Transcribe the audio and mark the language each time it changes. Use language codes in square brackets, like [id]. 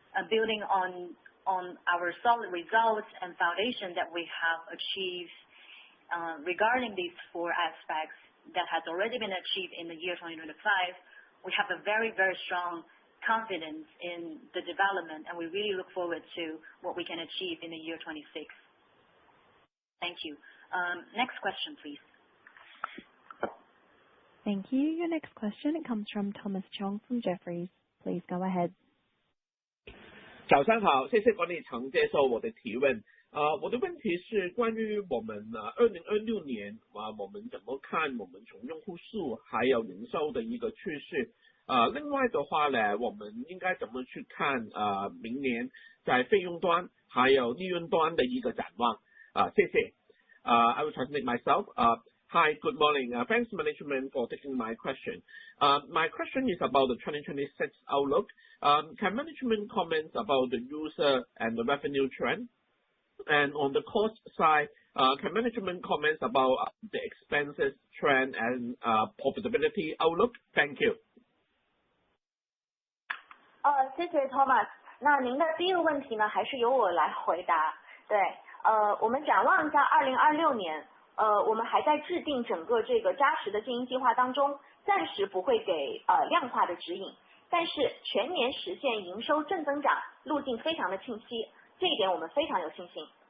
[en] Building on our solid results and foundation that we have achieved regarding these 4 aspects that has already been achieved in the year 2025, we have a very strong confidence in the development, and we really look forward to what we can achieve in the year 26. Thank you. Next question, please. Thank you. Your next question comes from Thomas Chong from Jefferies. Please go ahead. [zh] 早上好，谢谢管理层接受我的提问。我的问题是关于我们2026年我们怎么看我们从用户数还有营收的一个趋势。另外的话呢，我们应该怎么去看明年在费用端还有利润端的一个展望。谢谢。 [en] I will translate myself. Hi, good morning. Thanks management for taking my question. My question is about the 2026 outlook. Can management comment about the user and the revenue trend? And on the cost side, can management comment about the expenses trend and profitability outlook? Thank you. [zh] 谢谢 Thomas。那您的第一个问题呢，还是由我来回答。对，我们展望一下2026年，我们还在制定整个这个扎实的经营计划当中，暂时不会给量化的指引，但是全年实现营收正增长路径非常的清晰，这一点我们非常有信心。